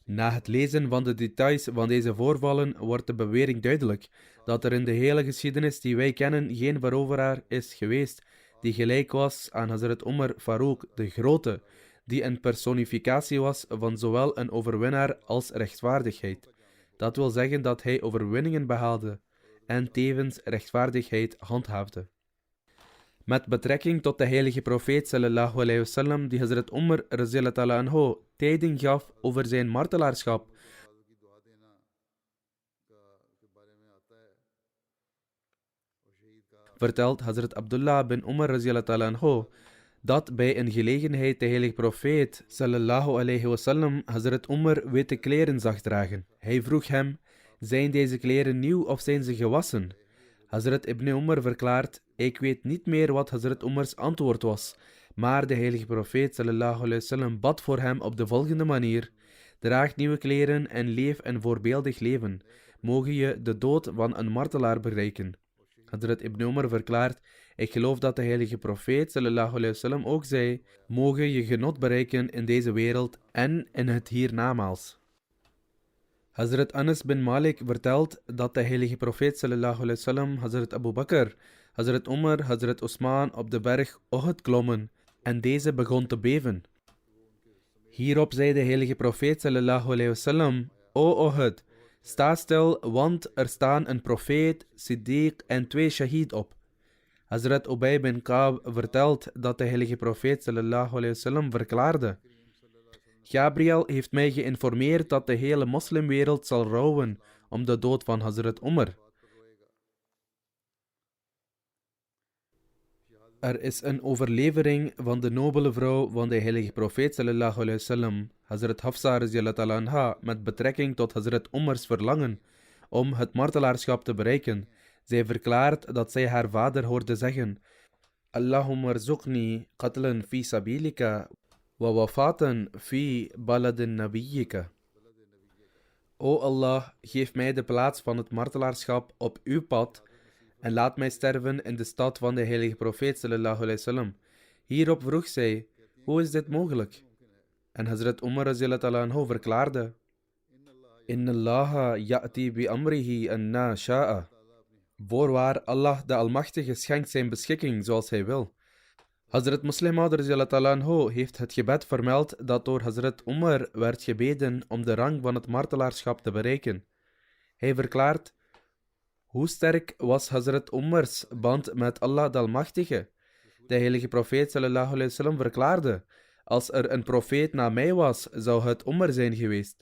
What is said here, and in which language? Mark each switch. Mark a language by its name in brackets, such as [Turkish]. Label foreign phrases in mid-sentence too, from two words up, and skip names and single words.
[Dutch] Na het lezen van de details van deze voorvallen wordt de bewering duidelijk dat er in de hele geschiedenis die wij kennen geen veroveraar is geweest die gelijk was aan Hazrat Umar Farouk de Grote, die een personificatie was van zowel een overwinnaar als rechtvaardigheid. Dat wil zeggen dat hij overwinningen behaalde en tevens rechtvaardigheid handhaafde. Met betrekking tot de heilige profeet [Arabic] صلى الله عليه وسلم, [Dutch] die Hazrat Umar [Arabic] رضي الله تعالى عنه [Dutch] tijding gaf over zijn martelaarschap, vertelt Hazrat Abdullah bin Umar [Arabic] رضي الله تعالى عنه [Dutch] dat bij een gelegenheid de heilige profeet [Arabic] صلى الله عليه وسلم [Dutch] Hazrat Umar witte kleren zag dragen. Hij vroeg hem: zijn deze kleren nieuw of zijn ze gewassen? Hazrat Ibn Umar verklaart: ik weet niet meer wat Hazrat Umars antwoord was, maar de heilige profeet [Arabic] صلى الله عليه وسلم [Dutch] bad voor hem op de volgende manier: draag nieuwe kleren en leef een voorbeeldig leven. Mogen je de dood van een martelaar bereiken. Hazrat Ibn Umar verklaart: ik geloof dat de heilige profeet [Arabic] صلى الله عليه وسلم [Dutch] ook zei: mogen je genot bereiken in deze wereld en in het hiernamaals. Hazrat Anas bin Malik vertelt dat de heilige profeet [Arabic] صلى الله عليه وسلم [Dutch] Hazrat Abu Bakr, Hazrat Umar, Hazrat Osman op de berg Uhud klommen en deze begon te beven. Hierop zei de heilige profeet [Arabic] صلى الله عليه وسلم: [Dutch] O Uhud, sta stil, want er staan een profeet, Siddiq en 2 shahid op. Hazrat Ubay bin Ka'b vertelt dat de heilige profeet [Arabic] صلى الله عليه وسلم [Dutch] verklaarde: Gabriel heeft mij geïnformeerd dat de hele moslimwereld zal rouwen om de dood van Hazrat Umar. Er is een overlevering van de nobele vrouw van de heilige profeet [Arabic] صلى الله عليه وسلم, [Dutch] Hazrat Hafsa [Arabic] رضي الله تعالى عنها, [Dutch] met betrekking tot Hazrat Umars verlangen om het martelaarschap te bereiken. Zij verklaart dat zij haar vader hoorde zeggen: [Arabic] اللهم ارزقني قتلا في سبيلك ووفاة في بلد نبيك. [Dutch] O Allah, geef mij de plaats van het martelaarschap op uw pad en laat mij sterven in de stad van de heilige profeet [Arabic] صلى الله عليه وسلم. [Dutch] Hierop vroeg zij: hoe is dit mogelijk? En Hazrat Umar [Arabic] رضي الله تعالى عنه [Dutch] verklaarde: [Arabic] إن الله يأتي بأمره أنى شاء. [Dutch] Voorwaar, Allah de Almachtige schenkt zijn beschikking zoals hij wil. Hazrat Muslim Maud [Arabic] رضي الله تعالى عنه [Dutch] heeft het gebed vermeld dat door Hazrat Umar werd gebeden om de rang van het martelaarschap te bereiken. Hij verklaart: hoe sterk was Hazrat Umars band met Allah de Almachtige? De heilige profeet [Arabic] صلى الله عليه وسلم [Dutch] verklaarde: als er een profeet na mij was, zou het Umar zijn geweest.